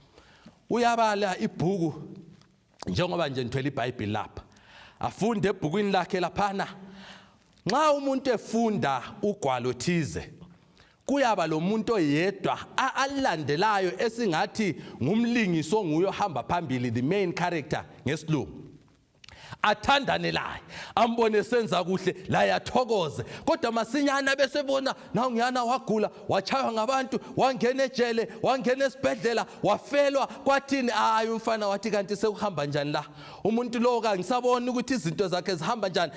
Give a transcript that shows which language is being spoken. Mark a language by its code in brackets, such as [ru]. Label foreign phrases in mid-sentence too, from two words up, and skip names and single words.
[nd] Uyabala ibhuku njengoba nje nithwele iBhayibheli lapha, afunde ebhukwini lakhe laphana. Nxa umuntu efunda ugwalo thize, kuyaba lo muntu oyedwa alandelayo esingathi ngumlingiso nguye ohamba phambili, [en] the main character ngesilungu. [nd] Athandane laye, ambone senza kuhle, la yathokoze. Kodwa masinyana besebona nawu ngiyana wagula, wachaywa ngabantu, wangena ejele, wangena esibhedlela, wafelwa. Kwathini? Hayi, umfana wathi kanti sekuhamba njani la? Umuntu lo kangisabona ukuthi izinto zakhe zihamba njani.